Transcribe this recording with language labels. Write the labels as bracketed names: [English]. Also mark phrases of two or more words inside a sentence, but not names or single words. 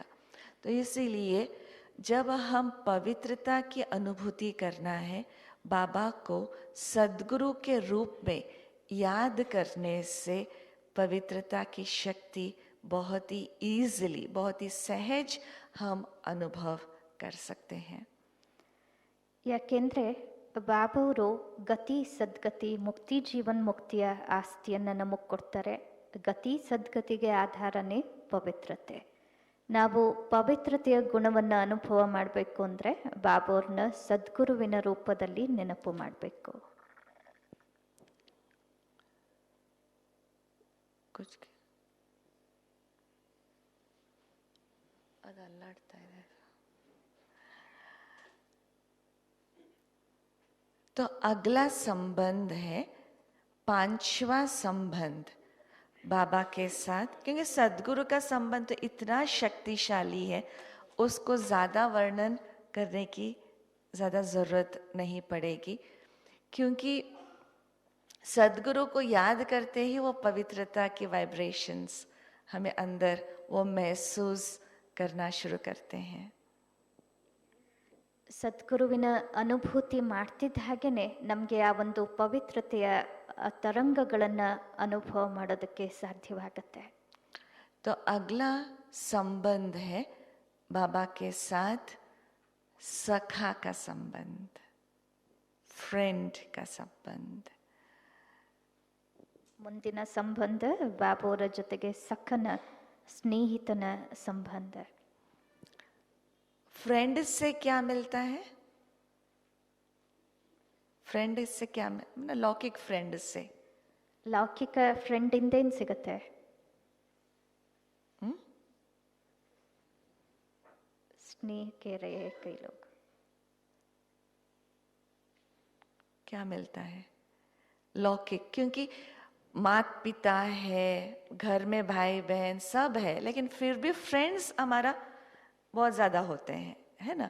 [Hindi] तो इसीलिए जब हम पवित्रता की अनुभूति करना है, बाबा को सदगुरु के रूप में याद करने से पवित्रता की शक्ति बहुत ही ईजिली, बहुत ही सहज हम अनुभव कर सकते हैं. [Kannada] ಯಾಕೆಂದರೆ ಬಾಬಾವರು ಗತಿ ಸದ್ಗತಿ ಮುಕ್ತಿ ಜೀವನ್ ಮುಕ್ತಿಯ ಆಸ್ತಿಯನ್ನು ನಮಗೆ ಕೊಡ್ತಾರೆ. ಗತಿ ಸದ್ಗತಿಗೆ ಆಧಾರನೇ ಪವಿತ್ರತೆ. ನಾವು ಪವಿತ್ರತೆಯ ಗುಣವನ್ನು ಅನುಭವ ಮಾಡಬೇಕು ಅಂದರೆ ಬಾಬಾವ್ರನ್ನ ಸದ್ಗುರುವಿನ ರೂಪದಲ್ಲಿ ನೆನಪು ಮಾಡಬೇಕು. ಅದು ಅಲ್ಲಾಡ್ತಾ ಇದೆ. [Hindi] तो अगला संबंध है पांचवा संबंध बाबा के साथ, क्योंकि सदगुरु का संबंध तो इतना शक्तिशाली है, उसको ज़्यादा वर्णन करने की ज़्यादा ज़रूरत नहीं पड़ेगी, क्योंकि सदगुरु को याद करते ही वो पवित्रता की वाइब्रेशंस हमें अंदर वो महसूस करना शुरू करते हैं. [Kannada] ಸದ್ಗುರುವಿನ ಅನುಭೂತಿ ಮಾಡ್ತಿದ್ದ ಹಾಗೆಯೇ ನಮಗೆ ಆ ಒಂದು ಪವಿತ್ರತೆಯ ತರಂಗಗಳನ್ನು ಅನುಭವ ಮಾಡೋದಕ್ಕೆ ಸಾಧ್ಯವಾಗುತ್ತೆ. [Hindi] तो अगला संबंध है बाबा के साथ सखा का संबंध, फ्रेंड का संबंध. [Kannada] ಮುಂದಿನ ಸಂಬಂಧ ಬಾಬೋರ ಜೊತೆಗೆ ಸಖನ ಸ್ನೇಹಿತನ ಸಂಬಂಧ. [Hindi] फ्रेंड से क्या मिलता है? फ्रेंड से क्या मतलब लौकिक फ्रेंड से? [Kannada] ಲೌಕಿಕ ಫ್ರೆಂಡಿಂದ ಏನು ಸಿಗುತ್ತೆ? [Hindi] स्नेह के रहे कई लोग. क्या मिलता है? लौकिक, क्योंकि माता पिता है, घर में भाई बहन सब है, लेकिन फिर भी फ्रेंड्स हमारा बहुत ज़्यादा होते हैं, है ना.